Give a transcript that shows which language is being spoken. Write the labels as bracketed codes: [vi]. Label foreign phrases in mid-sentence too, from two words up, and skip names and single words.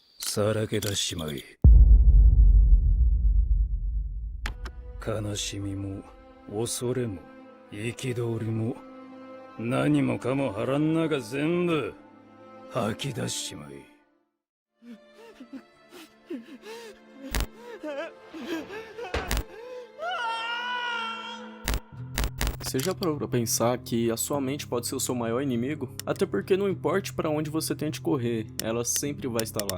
[ja] さらけ出しまい。悲しみも恐れも憤りも何もかも腹ん中全部吐き出しまい。 [pt] Você já parou pra pensar que a sua mente pode ser o seu maior inimigo? Até porque não importe pra onde você tente correr, ela sempre vai estar lá.